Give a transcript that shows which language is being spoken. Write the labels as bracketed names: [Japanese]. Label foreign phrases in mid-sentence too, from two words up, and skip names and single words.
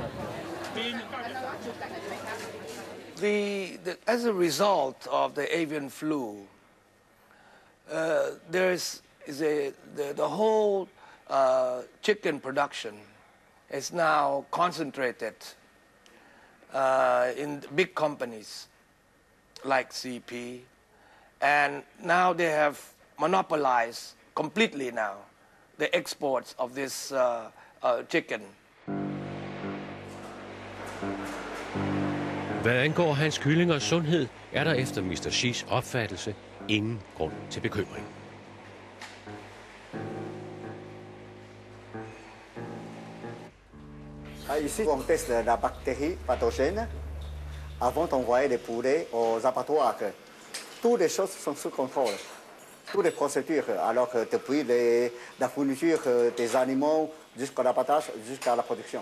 [English] As a result of the avian flu, the whole chicken production is now concentrated in big companies like CP, and now they have monopolized completely now the exports of this chicken. [Danish] Hvad angår hans kyllingers sundhed, er der efter Mr. Xis opfattelse ingen grund til bekymring. [French] Ici, on teste la bactérie pathogène avant d'envoyer les poulets aux abattoirs. Toutes les choses sont sous contrôle. Toutes les procédures, alors que depuis la fourniture des animaux jusqu'à l'abattage, jusqu'à la production.